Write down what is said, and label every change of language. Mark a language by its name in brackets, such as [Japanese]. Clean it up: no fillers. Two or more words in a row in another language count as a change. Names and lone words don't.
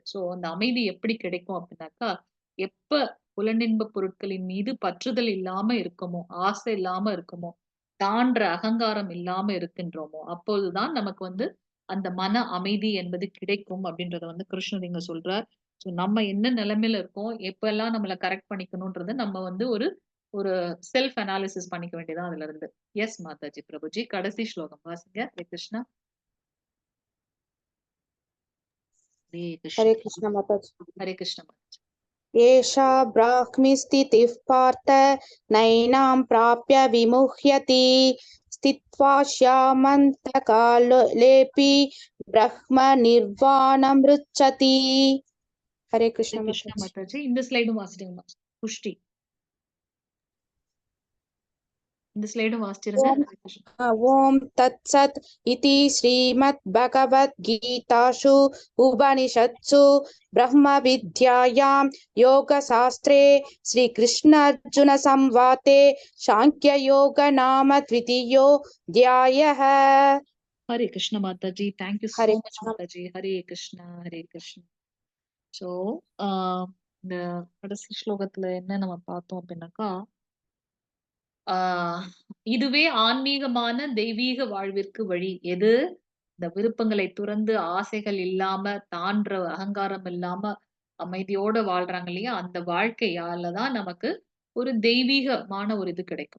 [Tamil] சோ அந்த அமைதி எப்படி கிடைக்கும் அப்படின்னாக்கா, எப்ப புலனின்ப பொருட்களின் மீது பற்றுதல் இல்லாம இருக்குமோ, ஆசை இல்லாம இருக்குமோ, தான்ற அகங்காரம் இல்லாம இருக்கின்றோமோ, அப்போதுதான் நமக்கு வந்து அந்த மன அமைதி என்பது கிடைக்கும் அப்படின்றத வந்து கிருஷ்ணர் இங்க சொல்றார். சோ நம்ம என்ன நிலைமையில இருக்கோம், எப்பெல்லாம் நம்மள கரெக்ட் பண்ணிக்கணும்ன்றத நம்ம வந்து ஒரு ஒரு [English] self analysis [Tamil] பண்ணிக்க வேண்டியதான் அதுல இருந்து. எஸ் மாதாஜி. பிரபுஜி. கடைசி ஸ்லோகம் வாசிங்க. ஹரே கிருஷ்ணா. ஹரே हरे கிருஷ்ணா. कृष्ण माताजी। ஹரே கிருஷ்ண மாதாஜி. [Sanskrit] एषा ब्राह्मी स्थितिः पार्थ नैनां प्राप्य विमुह्यति स्थित्वा श्यामन्तकालेऽपि ब्रह्म निर्वाणमृच्छति हरे कृष्ण [Tamil] கிருஷ்ணா माताजी மாதாஜி. இந்த ஸ்லைடும் வாசிடுங்க புஷ்டி. இந்த ஸ்லைடும் வாசிச்சிருங்க. ஓம் ஹரே கிருஷ்ணா. [Sanskrit] ॐ तत्सत् इति श्रीमद्भगवद्गीतासु उपनिषत्सु ब्रह्मविद्यायां योगशास्त्रे श्रीकृष्णार्जुनसंवादे साङ्ख्ययोग नाम द्वितीयोऽध्यायः [Tamil] ஹரே கிருஷ்ண மாதாஜி. [English] thank you so [Tamil] हरे மச் कृष्ण மாதாஜி. ஹரே கிருஷ்ணா ஹரே கிருஷ்ணா. ஸோ இந்த கடைசி ஸ்லோகத்துல என்ன நம்ம பார்த்தோம் அப்படின்னாக்கா, ஆஹ் இதுவே ஆன்மீகமான தெய்வீக வாழ்விற்கு வழி. எது? இந்த விருப்பங்களை துறந்து ஆசைகள் இல்லாம தான்ற அகங்காரம் இல்லாம அமைதியோட வாழ்றாங்க இல்லையா, அந்த வாழ்க்கையால தான் நமக்கு ஒரு தெய்வீகமான ஒரு இது கிடைக்கும்.